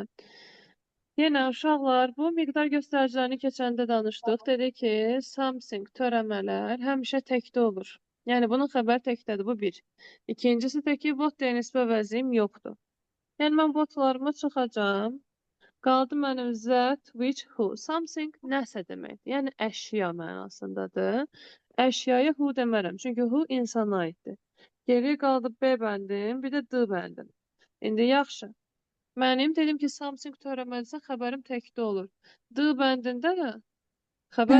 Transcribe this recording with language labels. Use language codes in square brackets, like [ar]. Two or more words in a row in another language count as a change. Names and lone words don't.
[az] Yenə uşaqlar bu miqdar göstəricilərini keçəndə danışdıq. Dedi ki, something törəmələr həmişə təkdə olur. Yəni bunun xəbəri təkdədir. Bu bir. İkincisi də ki, what deyə nisbə vəzim yoxdur. Yəni mən botlarımı çıxacağam. Qaldı mənim [en] that, which, who. [az] Something nəsə deməkdir. Yəni əşya mənasındadır. Əşyaya who demərəm. Çünki who insana aiddir. Geriyə qaldı B bəndim, bir də D bəndim. İndi yaxşı. Mənim dedim ki, something törəməlisə xəbərim təkdə olur. D bəndində xəbər